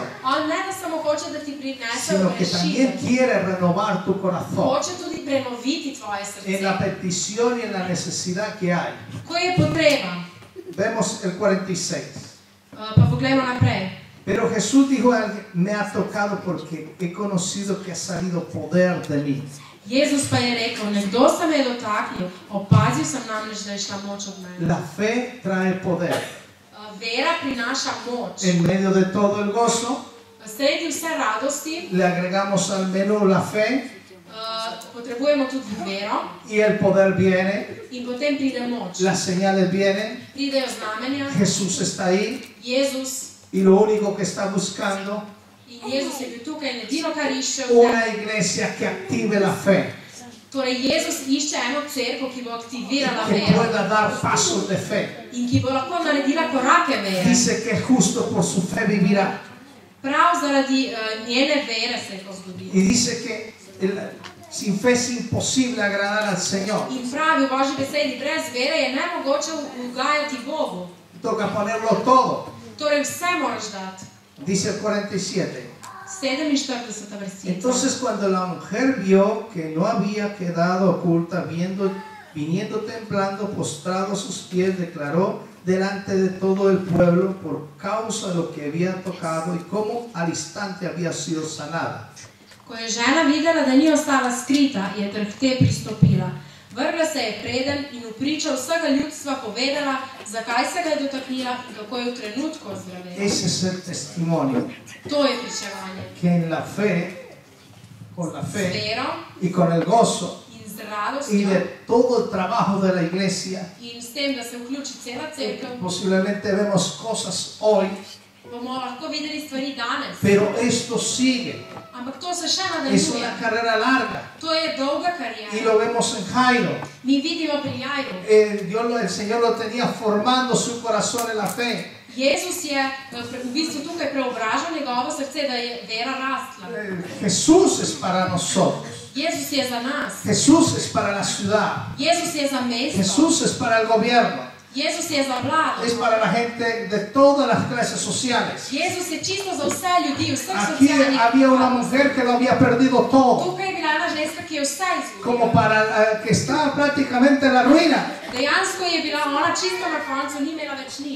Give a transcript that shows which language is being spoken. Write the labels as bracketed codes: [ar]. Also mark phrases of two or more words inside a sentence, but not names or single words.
[sl] On ne da samo hoče, da ti prinese [es] sino que también [sl] rešitev, [es] quiere renovar tu corazón [sl] hoče tudi prenoviti tvoje [es] en la [sl] srce. [es] petición y en la necesidad que hay. [sl] Ko je potreba, [es] Vemos el 46. [sl] pa poglejmo naprej. [es] Pero Jesús dijo a alguien, me ha tocado porque he conocido que ha salido poder de mí. [sl] Jezus pa je rekel, nekdo se me je dotaknil, opazil sem namreč, da je šla moč od mene. [es] La fe trae poder. [sl] vera prinaša moč. [es] En medio de todo el gozo, [sl] Sredi vse radosti [es] le agregamos al menú la fe [sl] potrebujemo tudi vero [es] y el poder viene, [sl] in potem pride moč. [es] las señales vienen, [sl] Pridejo znamenja, [es] Jesús está ahí [sl] Jezus, [es] y lo único que está buscando [sl] in Jezus je bil tukaj in edino, kar išče [es] una iglesia que active la fe, [sl] Torej, Jezus išče eno cerkev, ki bo aktivirala [es] que [sl] vero [es] pueda dar pasos de fe. [sl] in ki bo lahko naredila korake vere. [es] Dice que justo por su fe vivirá. [sl] Prav zaradi njene vere se je to zgodilo. [es] Y dice que sin fe es imposible agradar al Señor. [sl] In pravi v Božji besedi, brez vere je nemogoče ugajati Bogu. [es] Toca ponerlo todo. [sl] Torej, vse moraš dati. [es] Dice el 47. [sl] 47. versica. [es] Entonces cuando la mujer vio que no había quedado oculta, viniendo temblando, postrado a sus pies, declaró delante de todo el pueblo por causa de lo que había tocado y cómo al instante había sido sanada. [sl] Ko je žena videla, da ni ostala skrita, je trhte pristopila. Vrgla se je preden in v pričo vsega ljudstva povedala, zakaj se ga je dotaknila in kako je v trenutku ozdravela. [es] Ese es el testimonio. [sl] To je pričevanje. [es] Que en la fe, con la [sl] Z [es] fe [sl] vero [es] y con el gozo [sl] in z [es] y [sl] radostjo [es] de todo el trabajo de la iglesia, [sl] in s tem, da se vključi cela cerkev, [es] posiblemente vemos cosas hoy, [sl] bomo lahko videli stvari danes. [es] pero esto sigue. [sl] Ampak to se še [es] Es [sl] nadaljuje. [es] una carrera larga [sl] To je dolga [es] y [sl] karijera. [es] lo vemos en Jairo. [sl] Mi vidimo pri Jairu. [es] El Señor lo tenía formando su corazón en la fe. [sl] Jezus je v bistvu tukaj preobražal njegovo srce, da je vera rastla. [es] Jesús es para nosotros. [sl] Jezus je za nas. [es] Jesús es para la ciudad. [sl] Jezus je za mesto. [es] Jesús es para el gobierno. [sl] Jezus je za vlado. [es] Es para la gente de todas las clases sociales. [sl] Jezus je čisto za vse ljudi, vseh [es] Aquí [sl] socialnih [es] había una [sl] kategorij. [es] mujer que lo había perdido todo, [sl] Tukaj je bila ena ženska, ki je vse [es] como [sl] izgubila. [es] para que estaba prácticamente en la ruina. [sl] Dejansko je bila ona čisto na koncu, ni imela več nič.